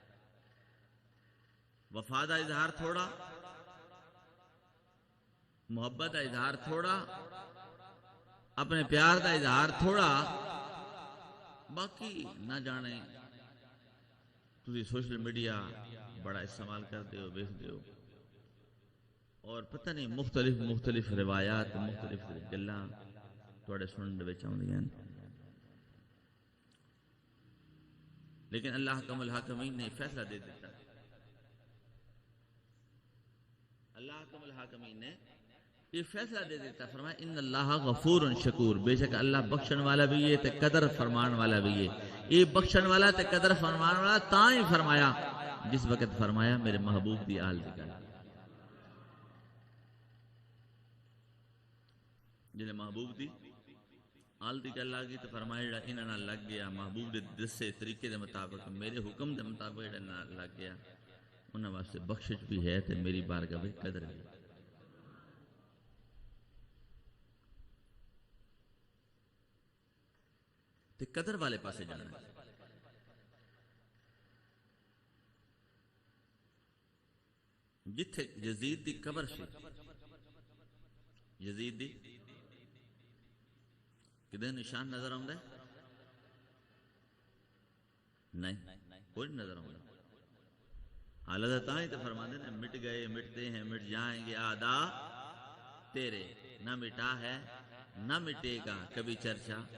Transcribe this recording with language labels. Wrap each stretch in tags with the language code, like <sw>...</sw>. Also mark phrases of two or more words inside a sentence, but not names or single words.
<pa>وفا دا اظہار تھوڑا، محبت دا اظہار تھوڑا، اپنے پیار دا اظہار تھوڑا. باقی نہ جانے تسی</pa> <en>social media</en> <pa>بڑا استعمال کرتے ہو، ویکھتے ہو، اور پتہ نہیں مختلف روایات مختلف گلاں تواڈے سنن دے وچ آوندیاں. لیکن اللہ حکم الحاکمین نے فیصلہ دے دیتا. اللہ حکم الحاکمین نے یہ فیصلہ دے دیتا، فرمایا</pa> <ar>ان اللہ غفور شکور،</ar> <pa>بے شک اللہ بخشن والا بھی ہے تے قدر فرمان والا بھی ہے. یہ بخشن والا تے قدر فرمان والا تاں ہی فرمایا جس وقت فرمایا میرے محبوب دی آل دی گل. جلے محبوب دی آل دی گل آ گئی تو فرمایا جڑا انہاں نال لگ گیا محبوب دے دسے طریقے دے مطابق میرے حکم دے مطابق جڑا نال لگ گیا انہاں واسطے بخشش بھی ہے تے میری بارگاہ وچ قدر بھی ہے. تے قدر والے پاسے جانا ہے. جتھے یزید دی قبر سی، یزید دی کدے نشان نظر آتا ہے؟</pa> <ur>نہیں، کوئی نہیں نظر آتا۔ حالت تاں ہی تو فرماتے ہیں مٹ گئے مٹتے ہیں مٹ جائیں گے آدھا تیرے، نہ مٹا ہے نہ مٹے گا کبھی چرچا۔</ur>